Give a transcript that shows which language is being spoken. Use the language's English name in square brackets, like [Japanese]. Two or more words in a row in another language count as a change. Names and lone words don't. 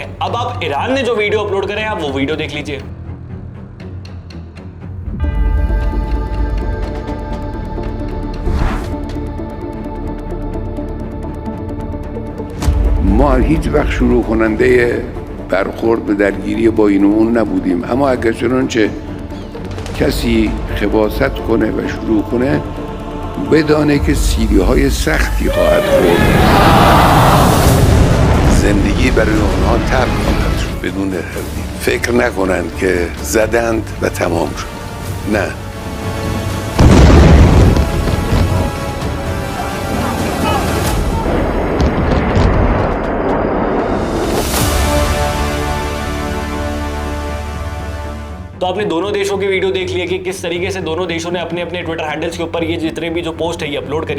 [Hindi] अब आप ईरान ने जो [English] video upload [Hindi] करे हैं, आप वो वीडियो देख लीजिए। [Persian] ما هیچ وقت شروع کننده برخورد به درگیری با این و اون نبودیم، اما اگر چنانچه کسی خباثت کنه و شروع کنه بدانه که سیلی‌های سختی خواهد خورد. زندگی برای اونها تلخ خواهد شد بدون تردید. فکر نکنند که زدند و تمام شد. نه. [Hindi] तो आपने दोनों देशों की वीडियो देख लिया कि किस तरीके से दोनों देशों ने अपने अपने ट्विटर हैंडल्स के ऊपर ये जितने भी जो पोस्ट है ये अपलोड करी।